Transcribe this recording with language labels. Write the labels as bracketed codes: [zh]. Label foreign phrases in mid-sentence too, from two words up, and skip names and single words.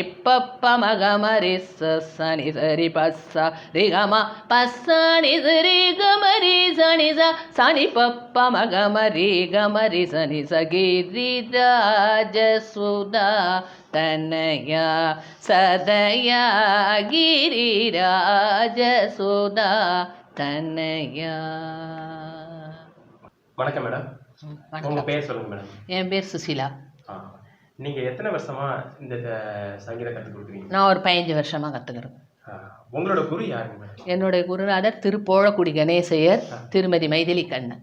[sa] पप्प मगमरि सनि सरि पस्स रि गम पस्सनि सरि गमरि सनि सनि पप्प मगमरि गमरि सनि स गिरिराजसुधा तनया सदया गिरिराजसुधा तनया. [ta] வணக்கம் மேடம். உங்க பேர் சொல்லுங்க மேடம். என் பேர் சுசிலா. நீங்க எத்தனை வருஷமா இந்த சங்கீதம் கற்றுக் கொடுக்குறீங்க? நான் ஒரு 15 வருஷமா கற்றுக்கிறேன். உங்களோட குரு யாருங்க மேடம்? என்னுடைய குருநாதர் திரு போழக்குடி கணேசையர், திருமதி மைதிலி கண்ணன்.